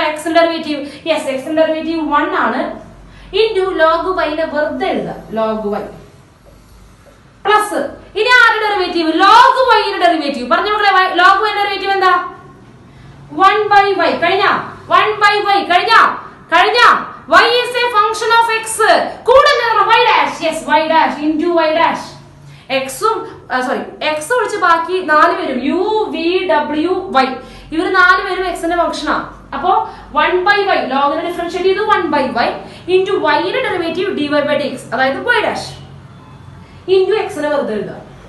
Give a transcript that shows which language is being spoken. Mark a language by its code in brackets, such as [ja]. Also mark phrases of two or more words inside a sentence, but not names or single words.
[ml] എക്സിന്റെ ഡെറിവേറ്റീവ്. യെസ്, എക്സിന്റെ ഡെറിവേറ്റീവ് 1 ആണ്. [en] into log [ml] വൈനെ വെറുതെ എഴുതുക. [en] log y plus [ml] ഇനി ആരുടെ ഡെറിവേറ്റീവ്? ലോഗ് വൈയുടെ ഡെറിവേറ്റീവ്. പറഞ്ഞു മക്കളെ, ലോഗ് വൈയുടെ ഡെറിവേറ്റീവ് എന്താ? [en] 1/y. കഴിഞ്ഞ y is a function of x. കൂടെ y dash. Yes, y dash into y dash. [ml] എക്സും സോറി എക്സ് ഒഴിച്ച് ബാക്കി 4 പേരും [en] u v w y [ml] ഇവർ 4 പേരും എക്സിന്റെ ഫംഗ്ഷനാണ്. അപ്പോ 1/y ലോഗിനെ ഡിഫറൻഷിയേറ്റ് ചെയ്തു 1/y ഇൻറ്റു വൈയുടെ ഡെറിവേറ്റീവ് dy/dx അതായത് y ഡാഷ് ഇൻറ്റു എക്സിനെ വെറുതെ എഴുതാം.